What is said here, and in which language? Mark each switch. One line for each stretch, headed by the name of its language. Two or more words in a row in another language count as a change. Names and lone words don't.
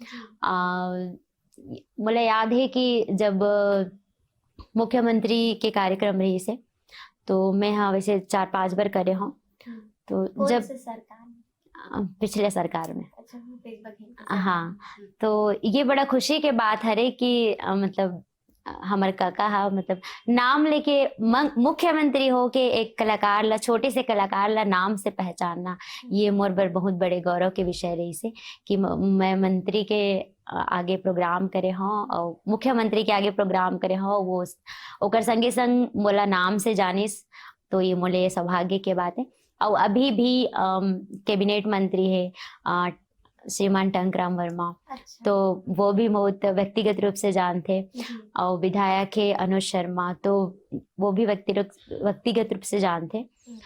Chhattisgarhi: मुझे याद है कि जब मुख्यमंत्री के कार्यक्रम रही से, तो मैं हाँ वैसे 4-5 बार करे हूँ। तो जब पिछले सरकार में, हाँ, तो ये बड़ा खुशी के बात है कि मतलब हमारे काका हा मतलब नाम लेके मुख्यमंत्री हो के एक कलाकार ला, छोटे से कलाकार ला नाम से पहचानना, ये मोर बर बहुत बड़े गौरव के विषय रही से कि मैं मंत्री के आगे प्रोग्राम करे हूँ और मुख्यमंत्री के आगे प्रोग्राम करे हूँ, वो ओकर संगे संग मोला नाम से जानिस। तो ये मोले सौभाग्य के बात है। और अभी भी कैबिनेट मंत्री है श्रीमान टंकराम वर्मा। अच्छा। तो वो भी बहुत व्यक्तिगत रूप से जानते। और विधायक है अनुज शर्मा, तो वो भी व्यक्तिगत रूप से जानते।